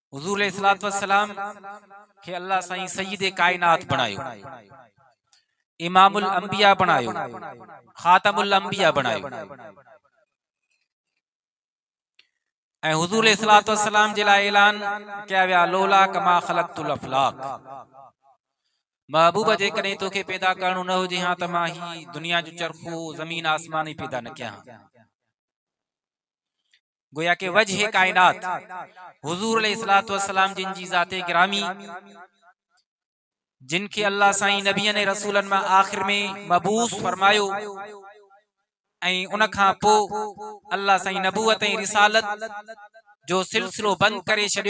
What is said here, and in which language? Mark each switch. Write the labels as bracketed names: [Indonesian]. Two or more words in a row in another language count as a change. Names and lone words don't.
[Sindhi] हुजूर [Arabic] عليه الصلاة والسلام [Sindhi] के अल्लाह साईं सय्यिद कायनात बनायो, [Arabic] إمام الأنبياء [Sindhi] बनायो, [Arabic] خاتم الأنبياء [Sindhi] बनायो। ऐं हुजूर [Arabic] عليه الصلاة والسلام [Sindhi] जे लाइ ऐलान कया विया [Arabic] لولاك لما خلقت الأفلاك, [Sindhi] महबूब जेकॾहिं तोखे पैदा करणो न हुजे हां त मां ही दुनिया जो चरखो ज़मीन आसमान ही पैदा न कया। गोया के वजह कायनात हुजूर [Arabic] عليه الصلاة والسلام [Sindhi] जिन जी ज़ाते गिरामी, जिनके अल्लाह साईं नबियन ने रसूलन में आखिर में मबूस फरमायो ऐं उन खां पो अल्लाह साईं नबूवत ऐं रिसालत जो सिलसिलो बंद करे छड़ियो।